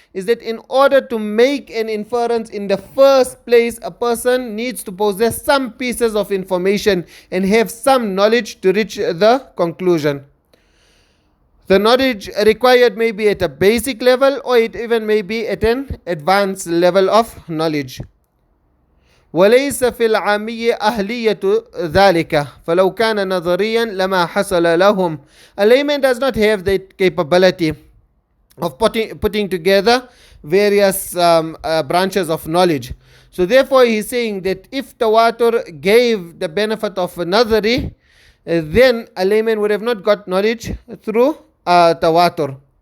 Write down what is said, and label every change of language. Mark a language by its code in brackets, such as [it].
[en] is that in order to make an inference in the first place, a person needs to possess some pieces of information and have some knowledge to reach the conclusion. The knowledge required may be at a basic level, or it even may be at an advanced level of knowledge. [ar] وليس في العامية أهلية ذلك فلو كان نظريا لما حصل لهم. [en] A layman does not have the capability of putting together various branches of knowledge. So therefore he is saying that if Tawātur gave the benefit of Nadhari, then a layman would have not got knowledge through Tawātur.